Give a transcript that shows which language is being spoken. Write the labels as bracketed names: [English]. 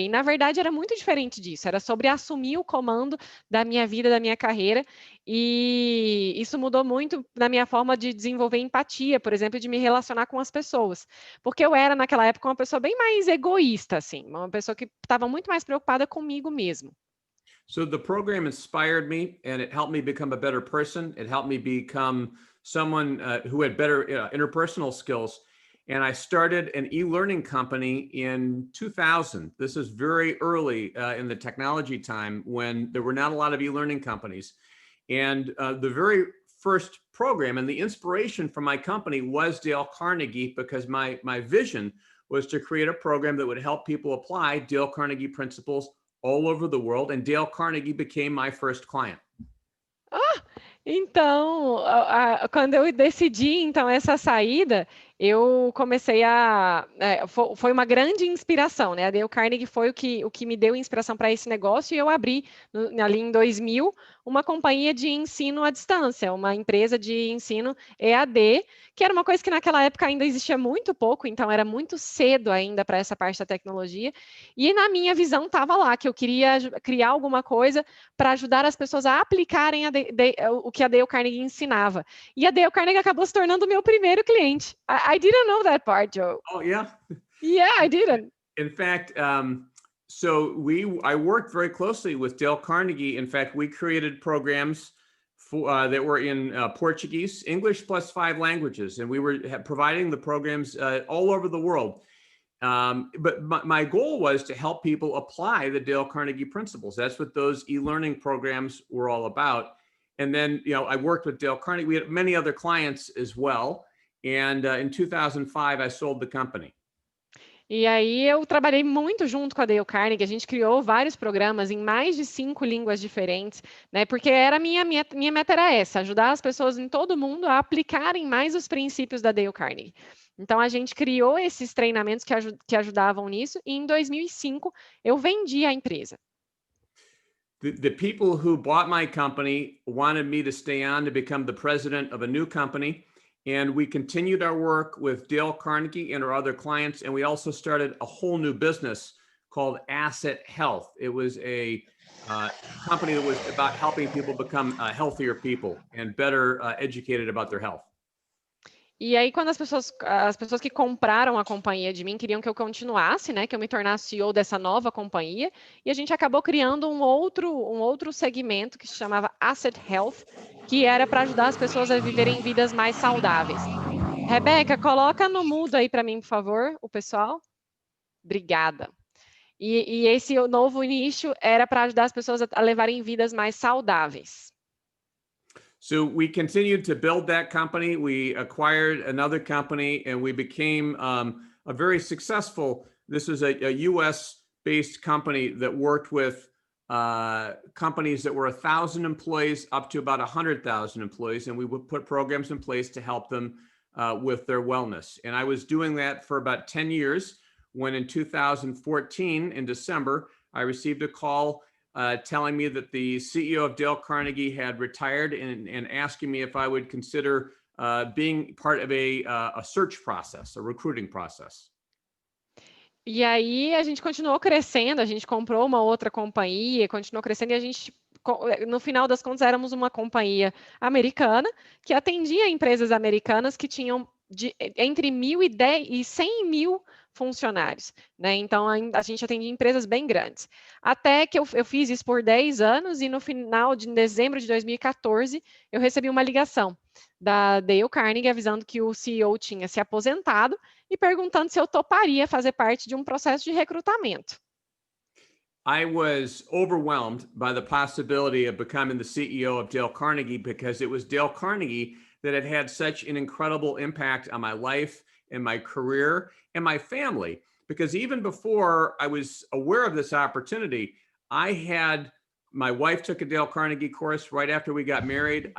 [Portuguese] E, na verdade, era muito diferente disso. Era sobre assumir o comando da minha vida, da minha carreira. E isso mudou muito na minha forma de desenvolver empatia, por exemplo, de me relacionar com as pessoas. Porque eu era, naquela época, uma pessoa bem mais egoísta, assim, uma pessoa que estava muito mais preocupada comigo mesmo. [English] So the program inspired me, and it helped me become a better person. It helped me become someone who had better interpersonal skills. And I started an e-learning company in 2000. This is very early in the technology time, when there were not a lot of e-learning companies. And the very first program and the inspiration for my company was Dale Carnegie, because my vision was to create a program that would help people apply Dale Carnegie principles all over the world, and Dale Carnegie became my first client. [Portuguese] Ah, então, quando eu decidi então essa saída, eu comecei foi uma grande inspiração, né? A Dale Carnegie foi o que me deu inspiração para esse negócio, e eu abri ali em 2000 uma companhia de ensino à distância, uma empresa de ensino EAD, que era uma coisa que naquela época ainda existia muito pouco, então era muito cedo ainda para essa parte da tecnologia. E na minha visão estava lá que eu queria criar alguma coisa para ajudar as pessoas a aplicarem o que a Dale Carnegie ensinava. E a Dale Carnegie acabou se tornando o meu primeiro cliente. [English] I didn't know that part, Joe. Oh, yeah? Yeah, I didn't. In fact, I worked very closely with Dale Carnegie. In fact, we created programs that were in Portuguese, English plus 5 languages, and we were providing the programs all over the world. But my goal was to help people apply the Dale Carnegie principles. That's what those e-learning programs were all about. And then, I worked with Dale Carnegie. We had many other clients as well. And in 2005, I sold the company. [Portuguese] E aí eu trabalhei muito junto com a Dale Carnegie, a gente criou vários programas em mais de 5 línguas diferentes, né? Porque minha meta era essa, ajudar as pessoas em todo mundo a aplicarem mais os princípios da Dale Carnegie. Então a gente criou esses treinamentos que ajudavam nisso, e em 2005 eu vendi a empresa. [English] The people who bought my company wanted me to stay on to become the president of a new company. And we continued our work with Dale Carnegie and our other clients. And we also started a whole new business called Asset Health. It was a company that was about helping people become healthier people and better educated about their health. [Portuguese] E aí, quando as pessoas que compraram a companhia de mim queriam que eu continuasse, né, que eu me tornasse CEO dessa nova companhia, e a gente acabou criando um outro segmento que se chamava Asset Health, que era para ajudar as pessoas a viverem vidas mais saudáveis. Rebeca, coloca no mudo aí para mim, por favor, o pessoal. Obrigada. E esse novo nicho era para ajudar as pessoas a levarem vidas mais saudáveis. [English] So we continued to build that company. We acquired another company, and we became a very successful. This is a US-based company that worked with companies that were 1,000 employees up to about 100,000 employees, and we would put programs in place to help them with their wellness. And I was doing that for about 10 years. when in 2014, in December, I received a call telling me that the CEO of Dale Carnegie had retired and asking me if I would consider being part of a search process, a recruiting process. [Portuguese] E aí a gente continuou crescendo, a gente comprou uma outra companhia, continuou crescendo e a gente, no final das contas, éramos uma companhia americana que atendia empresas americanas que tinham entre 1.010 e 100 mil funcionários, né? Então a gente atendia empresas bem grandes. Até que eu fiz isso por 10 anos e no final de dezembro de 2014 eu recebi uma ligação da Dale Carnegie avisando que o CEO tinha se aposentado e perguntando se eu toparia fazer parte de um processo de recrutamento. [English] I was overwhelmed by the possibility of becoming the CEO of Dale Carnegie because it was Dale Carnegie that had had such an incredible impact on my life and my career and my family. Because even before I was aware of this opportunity, my wife took a Dale Carnegie course right after we got married.